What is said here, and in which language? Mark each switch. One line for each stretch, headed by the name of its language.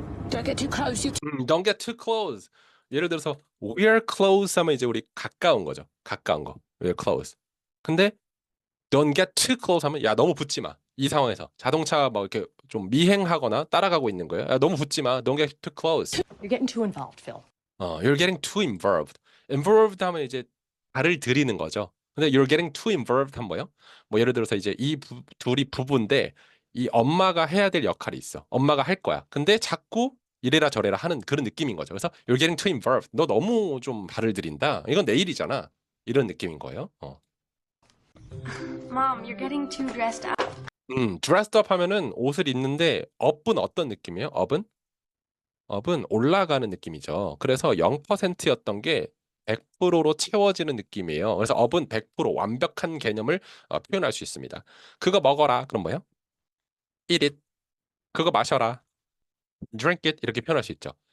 Korean: 자,
English: Don't get too close. don't get too close.
Korean: 예를 들어서
English: we're close
Korean: 하면 이제 우리 가까운 거죠. 가까운 거.
English: we're close.
Korean: 근데
English: don't get too close
Korean: 하면 야 너무 붙지 마. 이 상황에서 자동차 막 이렇게 좀 미행하거나 따라가고 있는 거예요. 야 너무 붙지 마.
English: Don't get too close. You're getting too involved, Phil. You're getting too involved.
Korean: involved 하면 이제 발을 들이는 거죠. 근데
English: you're getting too involved
Korean: 하면 뭐요? 뭐 예를 들어서 이제 둘이 부부인데 이 엄마가 해야 될 역할이 있어. 엄마가 할 거야. 근데 자꾸 이래라 저래라 하는 그런 느낌인 거죠. 그래서
English: you're getting too involved.
Korean: 너 너무 좀 발을 들인다. 이건 내 일이잖아. 이런 느낌인 거예요.
English: Mom, you're getting too dressed up.
Korean: dressed up 하면은 옷을 입는데 up은 어떤 느낌이에요? up은 올라가는 느낌이죠. 그래서 0%였던 게 100%로 채워지는 느낌이에요. 그래서 up은 100% 완벽한 개념을 표현할 수 있습니다. 그거 먹어라. 그럼 뭐예요?
English: eat it.
Korean: 그거 마셔라.
English: drink it.
Korean: 이렇게 표현할 수 있죠.